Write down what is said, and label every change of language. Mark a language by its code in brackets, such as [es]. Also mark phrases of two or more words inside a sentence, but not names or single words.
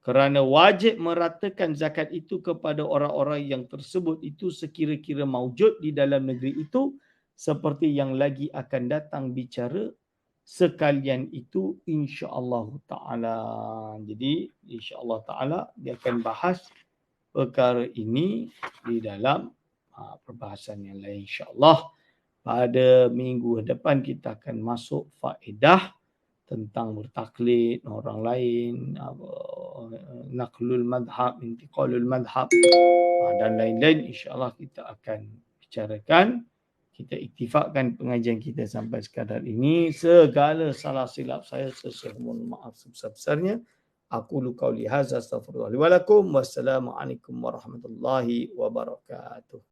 [ms] Kerana wajib meratakan zakat itu kepada orang-orang yang tersebut itu sekira-kira maujud di dalam negeri itu, seperti yang lagi akan datang bicara sekalian itu [ar] إن شاء الله تعالى. [ms] Jadi [ar] إن شاء الله تعالى [ms] dia akan bahas perkara ini di dalam perbahasan yang lain [ar] إن شاء الله. [ms] Pada minggu depan kita akan masuk faedah tentang bertaklid orang lain, [ar] نقل المذهب، انتقال المذهب [ms] dan lain-lain, [ar] إن شاء الله [ms] kita akan bicarakan. Kita iktifakkan pengajian kita sampai sekadar ini. Segala salah silap saya mohon maaf sebesar-besarnya. [ar] أقول قولي هذا أستغفر الله لي ولكم. والسلام عليكم ورحمة الله وبركاته.